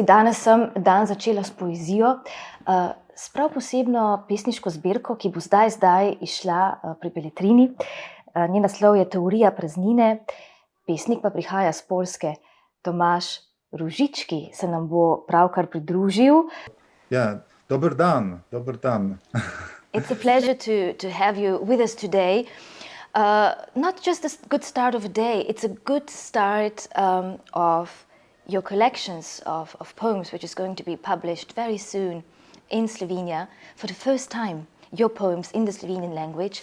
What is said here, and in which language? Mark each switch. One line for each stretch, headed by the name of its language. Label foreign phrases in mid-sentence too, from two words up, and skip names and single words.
Slovenian: Danes sem dan začela s poezijo, s prav posebno pesniško zbirko, ki bo zdaj izšla pri Beletrini. Njen naslov je Teorija praznine, pesnik pa prihaja z Poljske. Tomasz Różycki se nam bo pravkar pridružil. Ja, dober dan, dober dan.
English: It's a pleasure to have you with us today. Not just a good start of a day, it's a good start of your collections of poems, which is going to be published very soon in Slovenia for the first time, your poems in the Slovenian language.